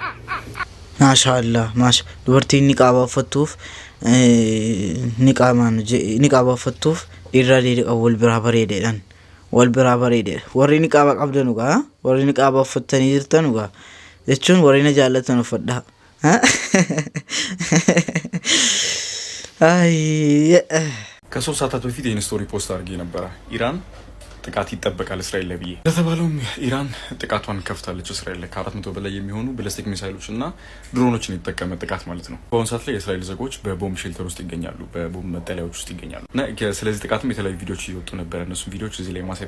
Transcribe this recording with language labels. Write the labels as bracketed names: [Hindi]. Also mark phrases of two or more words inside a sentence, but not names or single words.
[Oromo] maashaallah dubartiin niqaaba uffattuuf niqaaba uffattuuf dhiirri dheedhiqa wal biraa bareedeedhaan wal biraa bareedeedha warri niqaaba qabdanugaa warri niqaaba uffattanii jirtanugaa jechuun warri na jaallatan uffadhaa [Amharic] ከሶስት ሰዓታት በፊት ይህን ስቶሪ ፖስት አድርጌ ነበረ። ኢራን ጥቃት ይጠበቃል እስራኤል ላይ ብዬ ለተባለውም ኢራን ጥቃቷን ከፍታለች። እስራኤል ላይ ከ400 በላይ የሚሆኑ ባሊስቲክ ሚሳይሎች እና ድሮኖችን የተጠቀመ ጥቃት ማለት ነው። በአሁኑ ሰዓት ላይ የእስራኤል ዜጎች በቦምብ ሼልተር ውስጥ ይገኛሉ፣ በቦምብ መጠለያዎች ውስጥ ይገኛሉ እና ስለዚህ ጥቃትም የተለያዩ ቪዲዮዎች እየወጡ ነበረ። እነሱም ቪዲዮዎች እዚህ ላይ ማሳየት